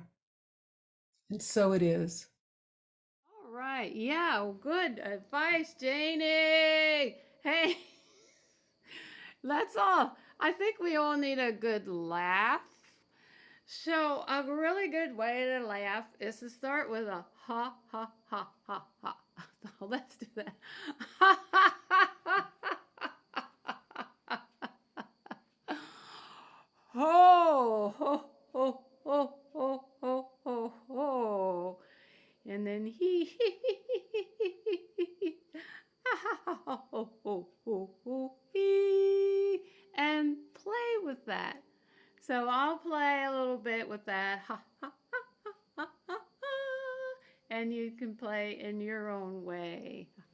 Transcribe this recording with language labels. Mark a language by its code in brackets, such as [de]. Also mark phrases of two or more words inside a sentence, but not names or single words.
[en] And so it is. All right. Yeah, well, good advice, Janey. Hey, let's all, I think we all need a good laugh. So, a really good way to laugh is to start with a ha, ha, ha, ha, ha. So, let's do that. Ha, ha, ha, ha, ha. Ho, ho, ho, ho, ho, ho, ho, ho. And then he and play with that. So I'll play a little bit with that and you can play in your own way.